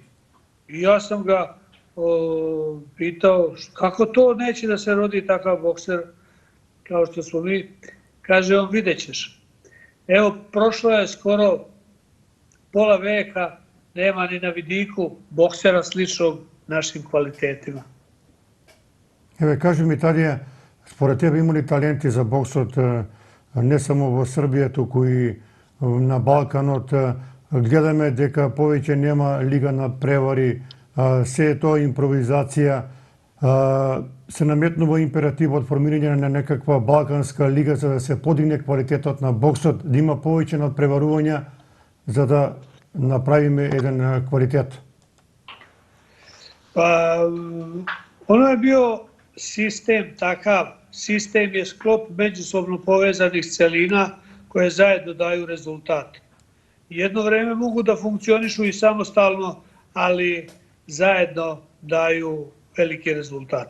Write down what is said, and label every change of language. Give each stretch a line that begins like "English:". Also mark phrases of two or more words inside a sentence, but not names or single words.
Serbian: I ja sam ga pitao: kako to neće da se rodi takav bokser kao što smo mi? Kaže on: vidjet ćeš. Evo, prošlo je skoro pola veka, nema ni na vidiku boksera sličnog našim kvalitetima.
Macedonian: Еве, кажи ми, Тадија, според тебе има ли таленти за боксот не само во Србија, туку и на Балканот? Гледаме дека повеќе нема лига на превари, се е тоа импровизација, се наметнува императивот формирање на некаква балканска лига за да се подигне квалитетот на боксот, да има повеќе надпреварувања за да направиме еден квалитет?
Serbian: Pa, ono je bio sistem takav, sistem je sklop međusobno povezanih celina koje zajedno daju rezultat. Jedno vreme mogu da funkcionišu i samostalno, ali zajedno daju veliki rezultat.